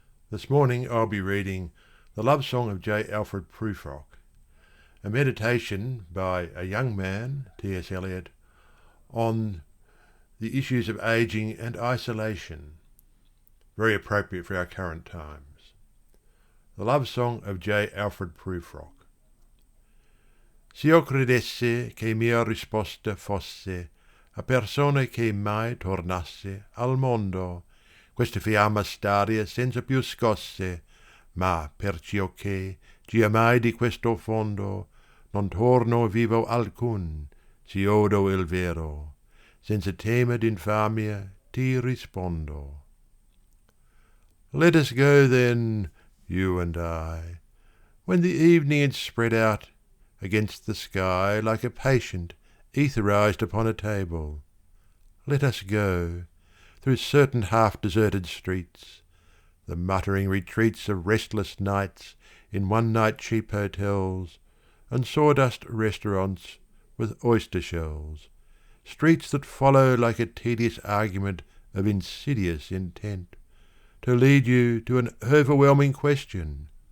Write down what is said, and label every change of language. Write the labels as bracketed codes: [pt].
[en] This morning I'll be reading The Love Song of J. Alfred Prufrock, a meditation by a young man, T.S. Eliot, on the issues of ageing and isolation, very appropriate for our current times. The Love Song of J. Alfred Prufrock. [it] S'io credesse che mia risposta fosse a persona che mai tornasse al mondo, questa fiamma staria senza più scosse, ma perciò che gia mai di questo fondo non torno vivo alcun, si odo il vero, senza tema d'infamia ti rispondo. [en] Let us go then, you and I, when the evening is spread out against the sky like a patient etherized upon a table. Let us go through certain half-deserted streets, the muttering retreats of restless nights in one-night cheap hotels and sawdust restaurants with oyster shells, streets that follow like a tedious argument of insidious intent, to lead you to an overwhelming question.